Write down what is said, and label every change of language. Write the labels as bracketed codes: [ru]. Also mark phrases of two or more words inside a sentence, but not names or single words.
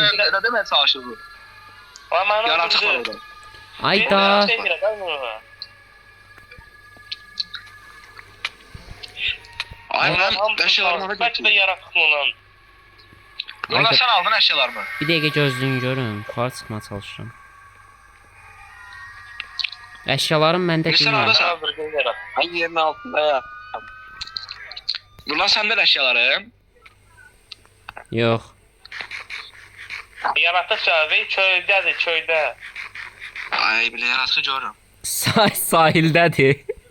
[tr] ne demek savaşı bu? Aa beni Yaratık var öldürdü. orada. Ayda. Ay lan eşyalarımı da Kaç da götür. yaratık mı lan? Yulas sen aldın eşyalarımı. [az] Bir dəqiqə gözləyin görün. Yuxarı çıxmağa çalışıram. Əşyalarım məndə [tr] Sen [az] deyil. oradasan. [tr] Öldürdü yaratık. Ben yerin altında ya. Yulas sende de eşyalarım. [az] Yox. Yaratık çağırdı çöldədir çöldə. [tr] Ay bile yaratığı görürüm. [az] Sahildədir.